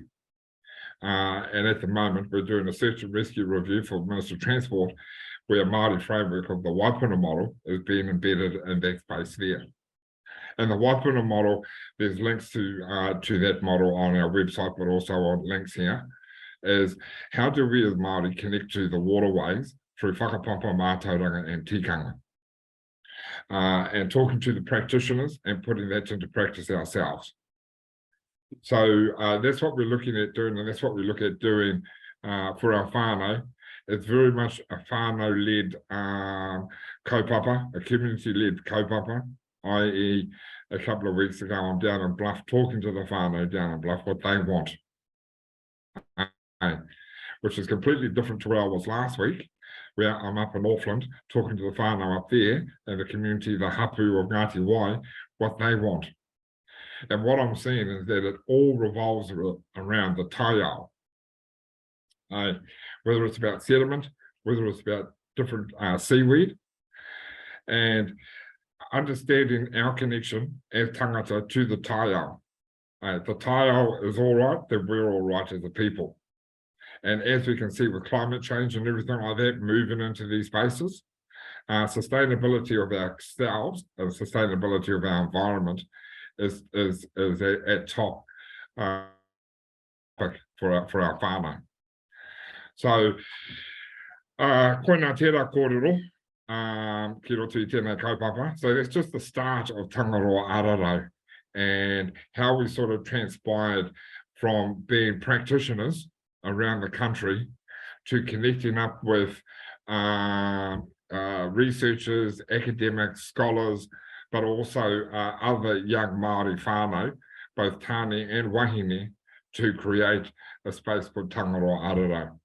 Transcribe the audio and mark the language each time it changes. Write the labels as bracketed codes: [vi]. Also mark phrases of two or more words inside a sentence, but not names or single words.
[en] And at the moment, we're doing a search and rescue review for Minister of Transport, where a Māori framework of the Waipuna model is being embedded in that space there. And the Waipuna model, there's links to that model on our website, but also on links here, is how do we as Māori connect to the waterways through whakapapa, mātauranga and tikanga. And talking to the practitioners and putting that into practice ourselves. So that's what we're looking at doing, and that's what we look at doing for our whānau. It's very much a whānau-led kaupapa, a community-led kaupapa, i.e. a couple of weeks ago I'm down in Bluff talking to the whānau down in Bluff what they want, which is completely different to where I was last week, where I'm up in Auckland talking to the whānau up there and the community, the hapu of Ngāti Wai, what they want. And what I'm seeing is that it all revolves around the [mi] tai ao. [en] Whether it's about sediment, whether it's about different seaweed, and understanding our connection as tangata to the [mi] tai ao. [en] The [mi] tai ao [en] is all right, then we're all right as a people. And as we can see with climate change and everything like that, moving into these spaces, sustainability of ourselves and sustainability of our environment is at top for our whānau. [mi] So, koe nā tērā kōrero, ki roto I tēnei kaupapa. [en] So that's just the start of Tangaroa Ara Rau and how we sort of transpired from being practitioners around the country to connecting up with researchers, academics, scholars, but also other young Māori whānau, both tāne and wahine, to create a space called Tangaroa Ara Rau.